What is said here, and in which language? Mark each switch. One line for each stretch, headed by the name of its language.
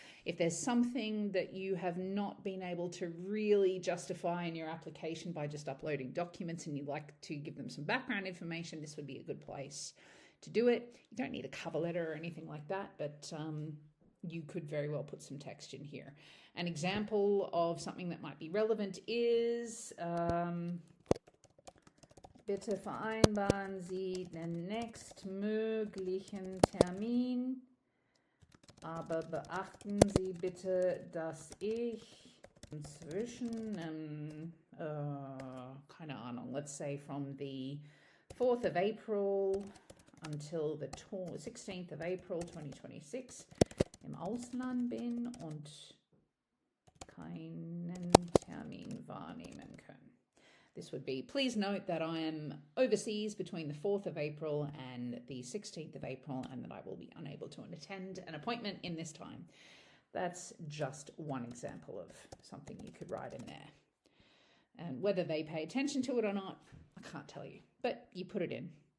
English: If there's something that you have not been able to really justify in your application by just uploading documents and you'd like to give them some background information, this would be a good place to do it. You don't need a cover letter or anything like that, but you could very well put some text in here. An example of something that might be relevant is
German: bitte vereinbaren Sie den nächstmöglichen Termin, aber beachten Sie bitte, dass ich inzwischen, keine Ahnung,
English: let's say from the 4th of April until the 16th of April 2026
German: im Ausland bin und keinen Termin wahrnehmen kann.
English: This would be, please note that I am overseas between the 4th of April and the 16th of April and that I will be unable to attend an appointment in this time. That's just one example of something you could write in there. And whether they pay attention to it or not, I can't tell you, but you put it in.